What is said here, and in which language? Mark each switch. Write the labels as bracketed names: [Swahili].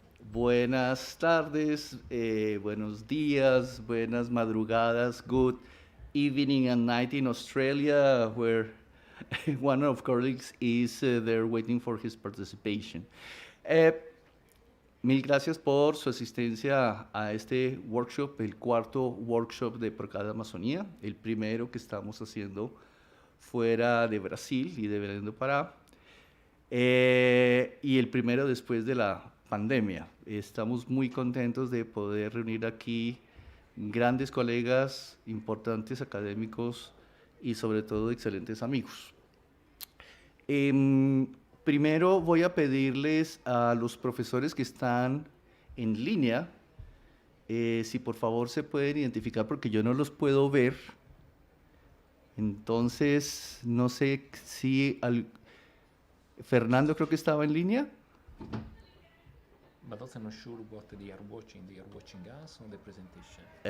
[Spanish] Buenas tardes, buenos días, buenas madrugadas, [English] good evening and night in Australia, where one of colleagues is there waiting for his participation. [Spanish] Mil gracias por su asistencia a este workshop, el cuarto workshop de PROCAD Amazonía, el primero que estamos haciendo fuera de Brasil y de Belén do Pará, y el primero después de la pandemia. Estamos muy contentos de poder reunir aquí grandes colegas, importantes académicos y sobre todo excelentes amigos. Primero voy a pedirles a los profesores que están en línea, si por favor se pueden identificar porque yo no los puedo ver. Entonces, no sé si... Fernando creo que estaba en línea. [English] But also not sure what they are watching. They are watching us on the presentation.